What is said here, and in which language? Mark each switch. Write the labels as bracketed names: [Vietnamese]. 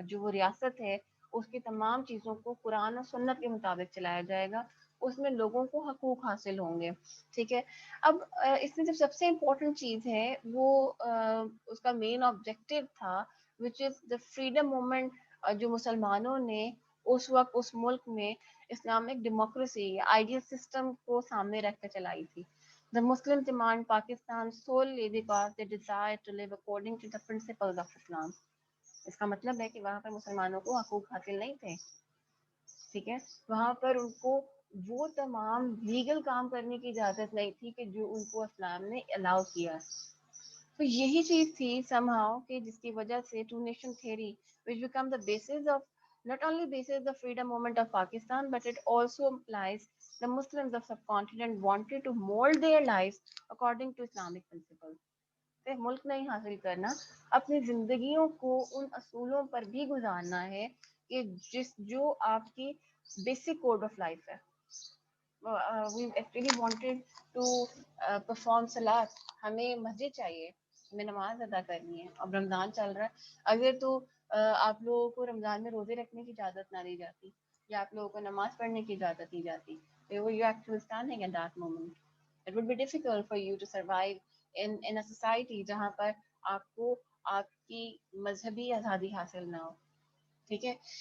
[Urdu] جو وہ ریاست ہے اس کی تمام چیزوں کو قرآن و سنت کے مطابق چلایا جائے گا, اس میں لوگوں کو حقوق حاصل ہوں گے. ٹھیک ہے. اب اس میں جو سب سے امپورٹنٹ چیز ہے وہ اس کا مین آبجیکٹو تھا [English] which is the freedom movement [Urdu] جو مسلمانوں نے اس وقت اس ملک میں اسلامک ڈیموکریسی آئیڈیل سسٹم کو سامنے رکھ کر چلائی تھی. [English] The Muslims demand Pakistan solely because they desire to live according to the principles of Islam. [Urdu] اس کا مطلب ہے کہ وہاں پر مسلمانوں کو حقوق حاصل نہیں تھے. ٹھیک ہے. وہاں پر ان کو وہ تمام لیگل کام کرنے کی اجازت نہیں تھی کہ جو ان کو اسلام نے الاؤ کیا. تو یہی چیز تھی [English] somehow [Urdu] کہ جس کی وجہ سے to nation theory [English] which become the basis of not only basis the freedom movement of Pakistan but it also implies the Muslims of subcontinent wanted to mold their lives according to Islamic principles. [Urdu] ملک نہیں حاصل کرنا, اپنی زندگیوں کو ان اصولوں پر بھی گزارنا ہے کہ جو آپ کی بیسک کوڈ آف لائف ہے. [English] we actually wanted to perform salat. [Urdu] ہمیں مسجد چاہیے, ہمیں نماز ادا کرنی ہے. اب رمضان چل رہا ہے, اگر تو آپ لوگوں کو رمضان میں روزے رکھنے کی اجازت نہ دی جاتی یا آپ لوگوں کو نماز پڑھنے کی اجازت دی جاتی, تو وہ [English] you actually standing at that moment. It would be difficult for you to survive in a society [Urdu] جہاں پر آپ کو آپ کی مذہبی آزادی حاصل نہ ہو. ٹھیک ہے.